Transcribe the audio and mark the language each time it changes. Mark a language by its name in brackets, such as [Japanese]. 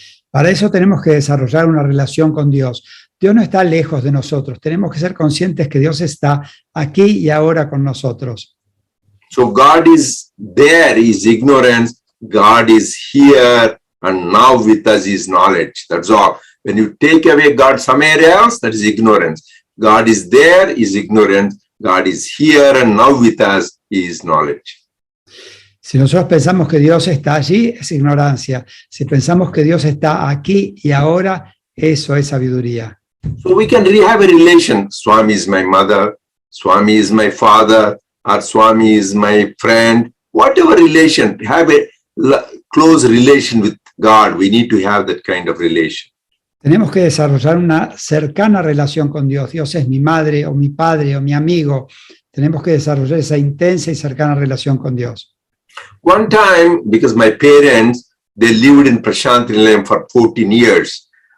[Spanish] Para eso tenemos que desarrollar una relación con Dios. Dios no está lejos de nosotros. Tenemos que ser conscientes que Dios está aquí y ahora con nosotros. [English] So God is there, is ignorance. God is here and now with us is knowledge. That's all. When you take away God somewhere else, that is ignorance. God is there, is ignorance. God is here and now with us is knowledge. [Spanish] Si nosotros pensamos que Dios está allí, es ignorancia. Si pensamos que Dios está aquí y ahora, eso es sabiduría. [English] So we can have a relation. Swami is my mother, Swami is my father, or Swami is my friend. Whatever relation, have a close relation with God. We need to have that kind of relation. [Spanish] Tenemos que desarrollar una cercana relación con Dios. Dios es mi madre o mi padre o mi amigo. Tenemos que desarrollar esa intensa y cercana relación con Dios. [English] One time, because my parents, they lived in Prashantinilayam for 14 years.